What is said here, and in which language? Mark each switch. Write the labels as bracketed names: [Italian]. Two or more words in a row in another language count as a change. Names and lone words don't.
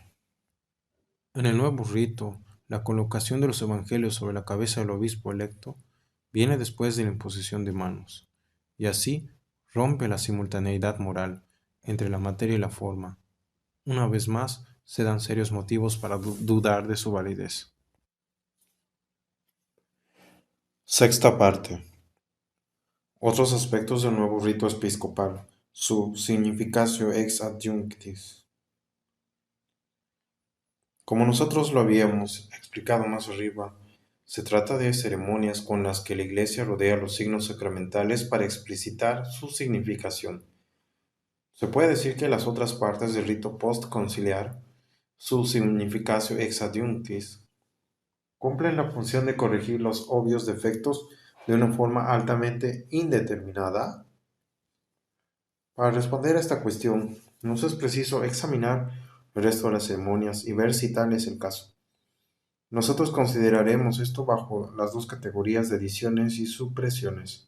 [Spanish] En el nuevo rito, la colocación de los evangelios sobre la cabeza del obispo electo viene después de la imposición de manos, y así rompe la simultaneidad moral entre la materia y la forma. Una vez más, se dan serios motivos para dudar de su validez. Sexta parte. Otros aspectos del nuevo rito episcopal, su [Latin] significatio ex adjunctis. [Spanish] Como nosotros lo habíamos explicado más arriba, se trata de ceremonias con las que la Iglesia rodea los signos sacramentales para explicitar su significación. Se puede decir que las otras partes del rito postconciliar, su [Latin] significatio ex adjunctis, [Spanish] cumplen la función de corregir los obvios defectos de una forma altamente indeterminada. Para responder a esta cuestión, nos es preciso examinar el resto de las ceremonias y ver si tal es el caso. Nosotros consideraremos esto bajo las dos categorías de adiciones y supresiones.